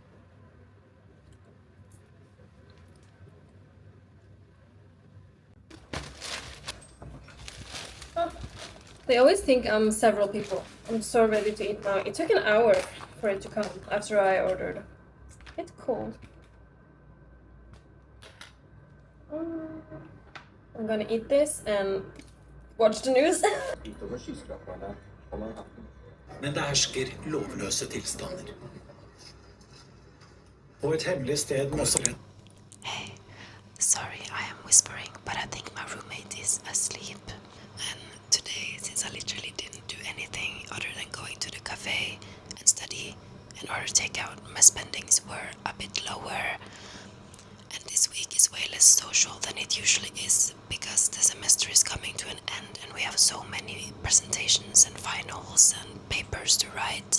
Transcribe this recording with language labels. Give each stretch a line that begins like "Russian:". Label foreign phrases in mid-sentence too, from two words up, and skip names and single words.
English: They always think I'm several people. I'm so ready to eat now. It took an hour for it to come after I ordered. It's cold. I'm gonna eat this and watch the news.
Norwegian: Men det hersker lovløse tilstander. På et hemmelig sted må også...
English: Hey, sorry I am whispering, but I think my roommate is asleep. And today, since I literally didn't do anything other than going to the cafe and study and order takeout, my spendings were a bit lower. And this week is way less social than it usually is because the semester is coming to an end and we have so many presentations and finals and papers to write.